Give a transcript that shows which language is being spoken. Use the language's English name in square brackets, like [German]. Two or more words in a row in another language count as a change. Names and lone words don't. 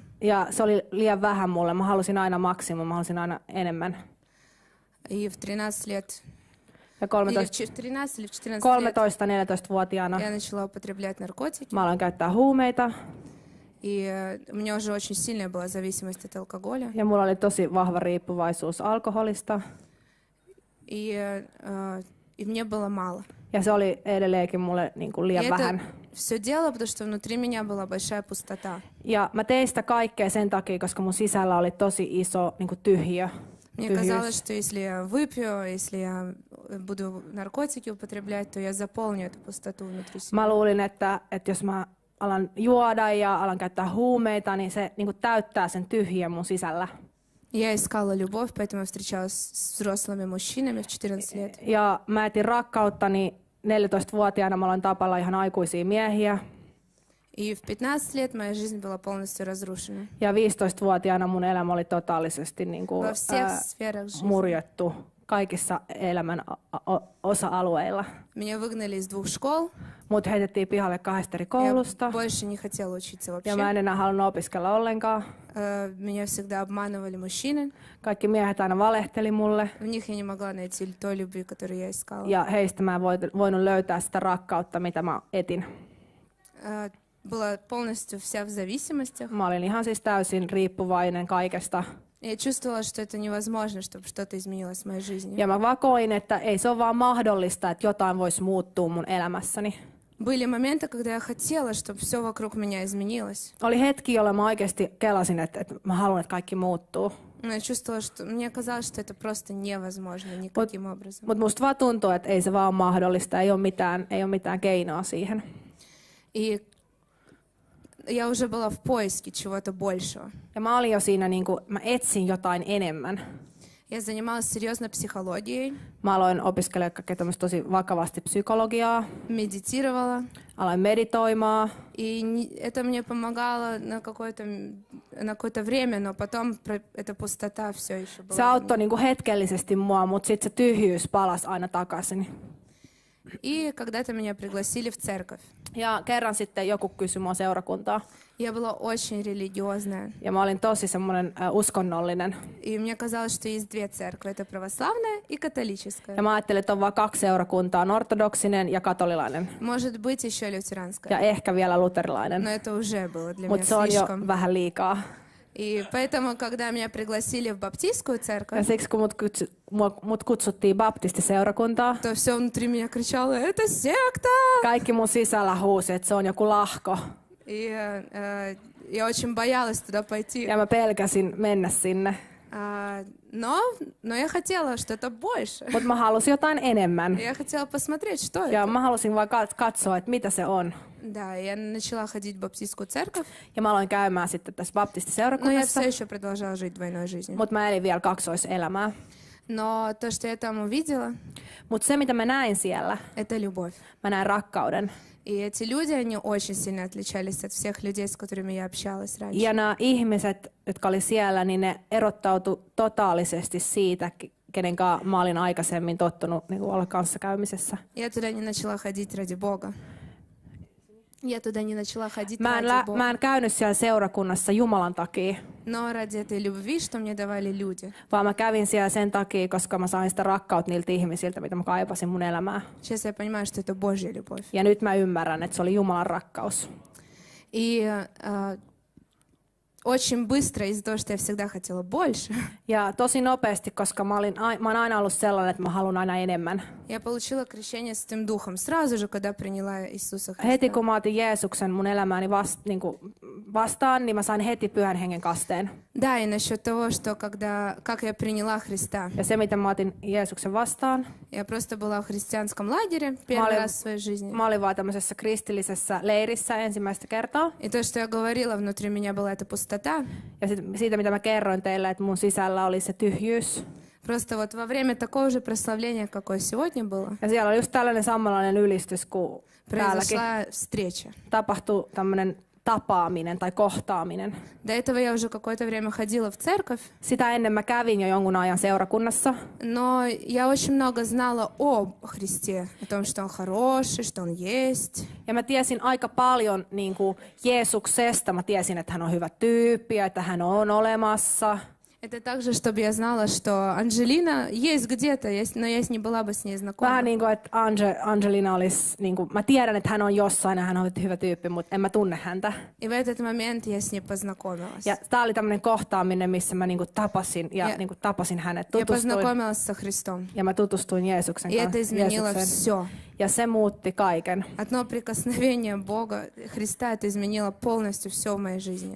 [Finnish] Ja se oli liian vähän mulle. Mä halusin aina maksimum, mä halusin aina enemmän. [Russian] И в 13 лет, [Finnish] Ja [Russian] или в 13 или в 14 лет [Finnish] 13-14-vuotiaana [Russian] я начала употреблять наркотики. [Finnish] mä aloin käyttää huumeita. [Russian] И у меня уже очень сильная была зависимость от алкоголя. [Finnish] Ja mulla oli tosi vahva riippuvaisuus alkoholista. [Russian] И мне было мало. [Finnish] Ja se oli edelleenkin mulle niin kuin liian vähän. [Russian] Все дело, потому что внутри меня была большая пустота. [Finnish] Ja mä tein sitä kaikkea sen takia, koska mun sisällä oli tosi iso niin kuin tyhjiö. [Russian] Мне казалось, что если я выпью, если я буду наркотики употреблять, то я заполню эту пустоту внутри себя. [Finnish] Mä luulin, että jos mä alan juoda ja alan käyttää huumeita, niin se niin kuin täyttää sen tyhjiön mun sisällä. [Russian] Я искала любовь, поэтому я встречалась с взрослыми мужчинами в 14 лет. [Finnish] Ja mä etin rakkautta, niin 14-vuotiaana mä aloin tapalla ihan aikuisia miehiä. [Russian] И в 15 лет моя жизнь была полностью разрушена. [Finnish] Ja 15-vuotiaana mun elämä oli totaalisesti niin kuin, [Russian] Во всех сферах жизни. [Finnish] murjettu kaikissa elämän osa-alueilla. [Russian] Меня выгнали из 2 школ. [Finnish] Mut heitettiin pihalle 2 eri [Russian] Я [Finnish] koulusta. [Russian] больше не хотела учиться [Finnish] Ja mä [Russian] вообще. [Finnish] en enää halunnut opiskella ollenkaan. [Russian] Меня всегда обманывали мужчины. [Finnish] Kaikki miehet aina valehteli mulle. [Russian] В них я не могла найти той любви, которую я искала. [Finnish] Ja heistä mä en voinut löytää sitä rakkautta, mitä mä etin. [Russian] Была полностью вся в зависимостях. [Finnish] Mä olin ihan siis täysin riippuvainen kaikesta. [Russian] Я чувствовала, что это невозможно, чтобы что-то изменилось в моей жизни. [Finnish] Ja mä vakoin, että ei se ole vaan mahdollista, että jotain voisi muuttua mun elämässäni. [Russian] Были моменты, когда я хотела, чтобы все вокруг меня изменилось. [Finnish] Oli hetki, jolloin mä oikeasti kelasin, että mä haluan, että kaikki muuttuu. [Russian] Но я чувствовала, что мне казалось, что это просто невозможно никаким образом. [Finnish] Mutta musta vaan tuntuu, että ei se vaan ole mahdollista, ei ole mitään keinoa siihen. [Russian] И я уже была в поиске чего-то большего. [Finnish] Ja mä olin jo siinä, mä etsin jotain enemmän. [Russian] Я занималась серьезно психологией, [Finnish] Mä aloin opiskella kaikkea tämmöistä tosi vakavasti psykologiaa, [Russian] медитировала. [Finnish] aloin meditoimaan. [Russian] И это мне помогало на какое-то время, но потом эта пустота все еще была. [Finnish] Se auttoi hetkellisesti mua, mutta sitten se tyhjyys palasi aina takaisin. [Russian] И когда-то меня пригласили в церковь. [Finnish] Ja kerran sitten joku kysyi mua seurakuntaa. [Russian] Я была очень религиозная. [Finnish] Ja mä olin tosi semmoinen uskonnollinen. [Russian] И мне казалось, что есть 2 церкви. Это православная и католическая. [Finnish] Ja mä ajattelin, että on vain 2 seurakuntaa, on ortodoksinen ja katolilainen. [Russian] Может быть, еще лютеранская. [Finnish] Ja ehkä vielä luterilainen. [Russian] Но это уже было для меня [Finnish] Mutta se on jo [Russian] слишком. [Finnish] vähän liikaa. [Russian] И поэтому, когда меня пригласили в баптистскую [Finnish] Ja [Russian] церковь, [Finnish] siksi kun mut kutsuttiin baptistiseurakuntaa, [Russian] то все внутри меня кричало: «Это секта!» [Finnish] kaikki mun sisällä huusi, että se on joku lahko. [Russian] И я очень боялась туда пойти. [Finnish] Ja mä pelkäsin mennä sinne. [Russian] Но я хотела что-то больше. [Finnish] Mutta mä halusin jotain enemmän. [Russian] Я хотела посмотреть, что [Finnish] Ja [Russian] это. [Finnish] mä halusin vaan katsoa, että mitä se on. [Russian] Да, я начала ходить в баптистскую церковь, [Finnish] Ja mä aloin käymään sitten tässä [Russian] но я [Finnish] baptistiseurakunnassa. [Russian] все еще продолжала жить двойной жизнью. [Finnish] Mutta mä elin vielä kaksoiselämää. [Russian] Но то, что я там увидела, [Finnish] Mutta se, mitä mä näin siellä, [Russian] это любовь. [Finnish] mä näin rakkauden. [Russian] И эти люди, они очень сильно отличались от всех людей, с которыми я общалась раньше. [Finnish] Ja nämä ihmiset, jotka oli siellä, niin ne erottautu totaalisesti siitä, kenen kanssa mä olin aikaisemmin tottunut olla kanssakäymisessä. [Russian] Я туда не начала ходить ради Бога. Я туда не начала ходить [Finnish] Mä [Russian] ради Бога. [Finnish] en käynyt siellä seurakunnassa Jumalan takia, [Russian] Но ради этой любви, что мне давали люди. [Finnish] vaan mä kävin siellä sen takia, koska mä sain sitä rakkautta niiltä ihmisiltä, mitä mä kaipasin mun elämään. [Russian] Сейчас я понимаю, что это Божья любовь. [Finnish] Ja nyt mä ymmärrän, että se oli Jumalan rakkaus. [Russian] И очень быстро, из-за того, что я всегда хотела больше, [Finnish] Ja tosi nopeasti, koska mä oon aina ollut sellainen, että mä haluan aina enemmän. [Russian] я получила крещение Святым Духом сразу же, когда приняла Иисуса [Finnish] Heti [Russian] Христа. [Finnish] kun mä otin Jeesuksen mun elämääni vastaan, niin mä sain heti Pyhän Hengen kasteen. [Russian] Да, и насчет того, что как я приняла Христа. [Finnish] Ja se, miten mä otin Jeesuksen vastaan, [Russian] Я просто была в христианском лагере первый раз в своей жизни. [Finnish] mä olin vaan tämmöisessä kristillisessä leirissä ensimmäistä kertaa. [Russian] И то, что я говорила, внутри меня была эта пустота. [Finnish] Ja siitä, mitä mä kerroin teille, että mun sisällä oli se tyhjyys. [Russian] Просто вот во время такого же прославления, какое сегодня было, [Finnish] Ja siellä oli just tällainen samanlainen ylistys kuin täälläkin. [Russian] произошла встреча. [Finnish] Tapahtui tämmöinen tapaaminen tai kohtaaminen. [Russian] До этого я уже какое-то время ходила в церковь, [Finnish] Sitä ennen mä kävin jo jonkun ajan seurakunnassa. [Russian] но я очень много знала о Христе, о том, что Он хороший, что Он есть. [Finnish] Ja mä tiesin aika paljon niin kuin Jeesuksesta. Mä tiesin, että hän on hyvä tyyppi ja että hän on olemassa. [Russian] Это также, чтобы я знала, что Анжелина есть где-то, но я не была бы с ней знакома. [Finnish] Vähän niin kuin, että Angelina olisi, niin kuin, mä tiedän, että hän on jossain ja hän on hyvä tyyppi, mutta en mä tunne häntä. [Russian] И в этот момент я с ней познакомилась. [Finnish] Ja tää oli tämmöinen kohtaaminen, missä mä niin kuin tapasin Ja- tapasin hänet, [Russian] Я [Finnish] tutustuin. [Russian] познакомилась со Христом. [Finnish] Ja mä tutustuin Jeesuksen [Russian] И это [Finnish] kanssa. [Russian] изменило все. [Finnish] Ja se muutti kaiken. [Russian] Одно прикосновение Бога, Христа, это изменило полностью все в моей жизни.